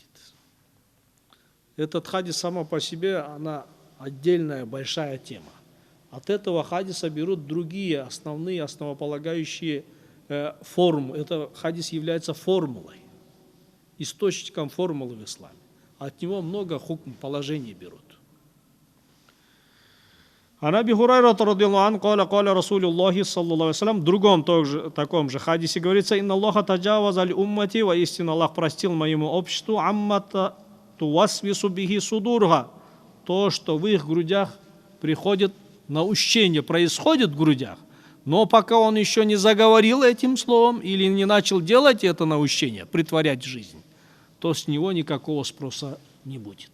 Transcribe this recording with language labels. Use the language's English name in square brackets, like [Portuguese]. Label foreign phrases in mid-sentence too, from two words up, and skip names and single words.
[Russian] Этот хадис сама по себе, она отдельная большая тема. От этого хадиса берут другие основные, основополагающие формы. Это хадис является формулой, источником формулы в исламе. От него много хукм, положений берут. [Arabic] عن أبي هريرة رضي الله عنه قال رسول الله صلى الله عليه وسلم, [Russian] в другом таком же хадисе говорится: [Arabic] «إن الله تجاوز لأمتي, [Russian] воистину Аллах простил моему обществу, [Arabic] عما توسوس به صدورها, [Russian] то, что в их грудях приходит наущение, происходит в грудях, но пока он еще не заговорил этим словом или не начал делать это наущение, притворять в жизнь, то с него никакого спроса не будет.